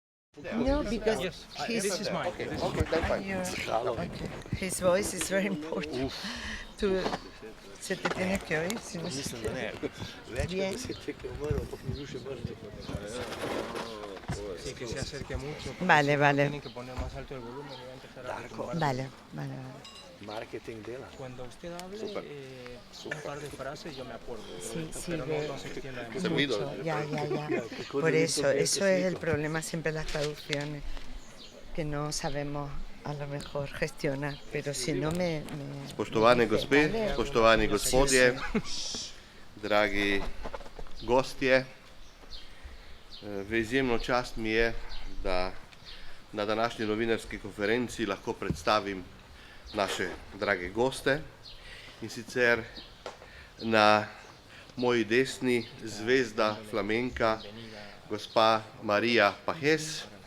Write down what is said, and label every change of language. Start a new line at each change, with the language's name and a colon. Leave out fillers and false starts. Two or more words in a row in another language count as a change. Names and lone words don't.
English: No, because Yes, his, this is mine. Okay, This is okay, then fine. okay, his voice is very important.
Slovenian: To,
Spanish: se te tiene que oír, si no se
Slovenian: Mislim, da ne. Večkrat
Spanish: Bien.
Slovenian: 10 je umrl, ampak ni bil še mrtev.
Spanish: Sí, que se acerque mucho. Vale, vale. Tienen que poner más alto el volumen y va a empezar a Darko. retumbar. Vale, vale, vale.
Slovenian: Marketing dela.
Spanish: Cuando usted hable Súper. un par de frases, yo me acuerdo. Sí, sí, pero de- no se extienda Se demasiado. me olvidó. Mucho, ya.
Slovenian: Kako
Spanish: Por
Slovenian: da ni
Spanish: eso,
Slovenian: to
Spanish: eso es el
Slovenian: sliko.
Spanish: problema siempre en las traducciones, que no sabemos a lo mejor gestionar, pero si no me
Slovenian: Spoštovane gospe,
Spanish: Vale.
Slovenian: spoštovani gospodje, dragi gostje, v izjemno čast mi je, da na današnji novinarski konferenci lahko predstavim naše drage goste, in sicer na moji desni zvezda flamenka, gospa Marija Pajes,